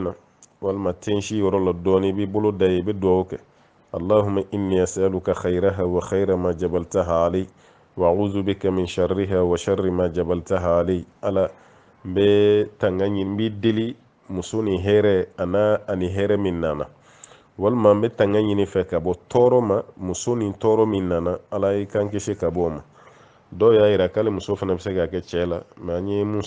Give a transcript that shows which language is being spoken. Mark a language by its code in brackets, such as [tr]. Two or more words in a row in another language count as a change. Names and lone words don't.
[bm] na walima ten si yɔrɔ la dɔɔnin i b'i bolo da ye i bɛ duwawu kɛ [ar] اللهم إني أسألك خيرها وخير ما جبلتها عليه وأعوذ بك من شرها وشر ما جبلتها عليه [bm] ala n bɛ tanga ɲini n b'i deli muso ni hɛrɛ ani hɛrɛ min nana walima n bɛ tanga ɲini fɛ ka bɔ tɔɔrɔ ma muso ni tɔɔrɔ min nana ala i kan kisi ka bɔ o ma dɔw y'a yira k'ale muso fana bɛ se ka kɛ cɛ la mɛ an ye mun